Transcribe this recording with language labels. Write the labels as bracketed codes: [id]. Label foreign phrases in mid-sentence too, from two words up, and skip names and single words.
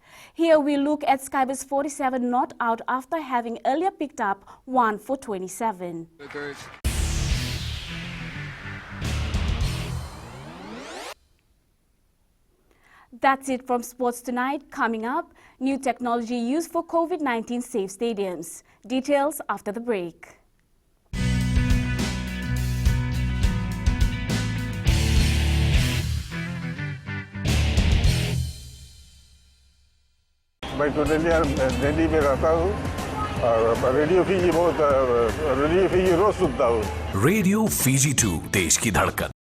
[en] Here we look at Skivers' 47 not out after having earlier picked up 1 for 27. That's it from Sports Tonight. Coming up, new technology used for COVID-19 safe stadiums. Details after the break. [ms] Baik tu dia jadi biar tahu [hi] रेडियो फिजी बहुत रेडियो फिजी रोज सुनता हूँ. रेडियो फिजी 2 देश की धड़कन.